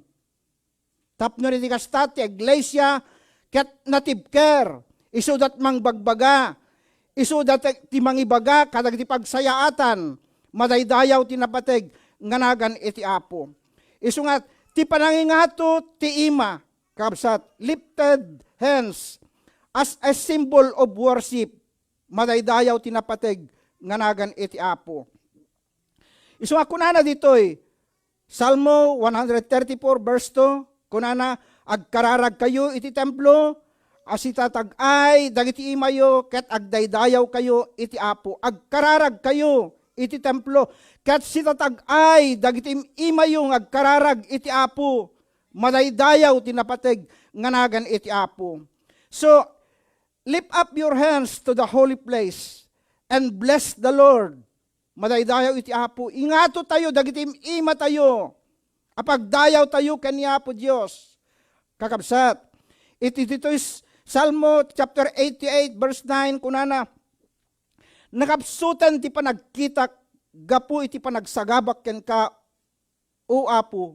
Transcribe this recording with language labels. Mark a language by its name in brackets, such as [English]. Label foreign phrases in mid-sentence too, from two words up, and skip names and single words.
[Iloko] Tapno iti kasta ti iglesia, ket natibker, isudat mangbagbaga, isudat ti mangibaga, kadagiti pagsayaatan, madaydayaw tinapateg, nganagan iti Apo. Isu nga, ti panangingato ti ima, kabsat, [English] lifted hands, as a symbol of worship, [Iloko] madaydayaw tinapateg, nganagan iti Apo. Isu nga kunana ditoy, Salmo 134 verse 2, kunana, agkararag kayo iti templo, asitatag-ay, dagiti imayo, ket agdaydayaw kayo iti Apo. Agkararag kayo iti templo, ket sitatag-ay, dagiti imayo, agkararag iti Apo. Madaydayaw tinapateg, nganagan iti Apo. [English] So, lift up your hands to the holy place, and bless the Lord. [Iloko] Madaydayaw iti Apo. Ingato tayo, dagiti ima tayo. Apagdayaw tayo kaniya po Diyos. Kakabsat. Iti dito is Salmo chapter 88 verse 9 kunana. Nakapsutan ti panagkita gapu iti panagsagabak ken ka o Apo.